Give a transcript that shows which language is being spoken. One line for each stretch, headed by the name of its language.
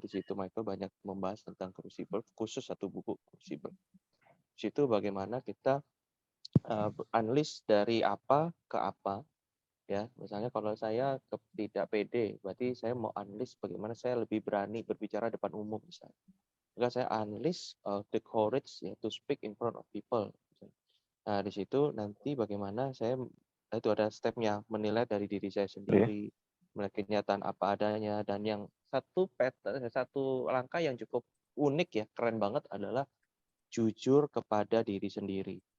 Indonesian: Di situ Michael banyak membahas tentang Crucible, khusus satu buku Crucible. Di situ bagaimana kita unleash dari apa ke apa. Ya, misalnya kalau saya tidak pede, berarti saya mau unleash bagaimana saya lebih berani berbicara depan umum misalnya. Maka saya
English: unleash the courage ya, to speak in front of people.
Indonesian: Nah, di situ nanti bagaimana saya itu ada stepnya, menilai dari diri saya sendiri, melihat kenyataan apa adanya, dan yang satu langkah yang cukup unik ya, keren banget adalah jujur kepada diri sendiri.